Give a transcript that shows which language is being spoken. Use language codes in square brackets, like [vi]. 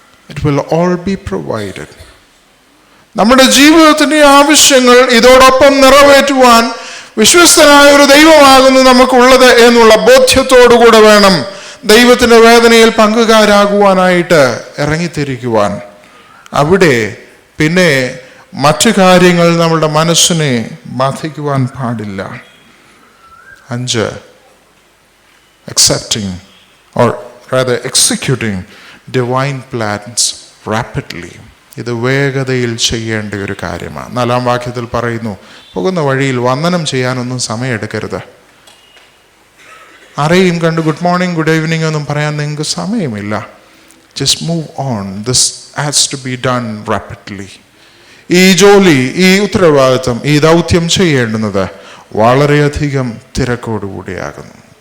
[en] It will all be provided. [ml] നമ്മുടെ ജീവിതത്തിൻ്റെ ആവശ്യങ്ങൾ ഇതോടൊപ്പം നിറവേറ്റുവാൻ വിശ്വസ്തനായ ഒരു ദൈവമാകുന്നു നമുക്കുള്ളത് എന്നുള്ള ബോധ്യത്തോടുകൂടെ വേണം ദൈവത്തിൻ്റെ വേദനയിൽ പങ്കുകാരാകുവാനായിട്ട് ഇറങ്ങിത്തിരിക്കുവാൻ. അവിടെ പിന്നെ മറ്റു കാര്യങ്ങൾ നമ്മളുടെ മനസ്സിനെ ബാധിക്കുവാൻ പാടില്ല. [en] 5, accepting or rather executing divine plans rapidly. [ml] ഇത് വേഗതയിൽ ചെയ്യേണ്ട ഒരു കാര്യമാണ്. 4-ാം വാക്യത്തിൽ പറയുന്നു, പോകുന്ന വഴിയിൽ വന്ദനം ചെയ്യാനൊന്നും സമയമെടുക്കരുത്. ആരെയും കണ്ട് [en] good morning, good evening [ml] ഒന്നും പറയാൻ നിങ്ങൾക്ക് സമയമില്ല. [en] Just move on. This has to be done rapidly. [ml] ഈ ജോലി, ഈ ഉത്തരവാദിത്വം, ഈ ദൗത്യം ചെയ്യേണ്ടുന്നത് വളരെയധികം തിരക്കോടുകൂടിയാകുന്നു.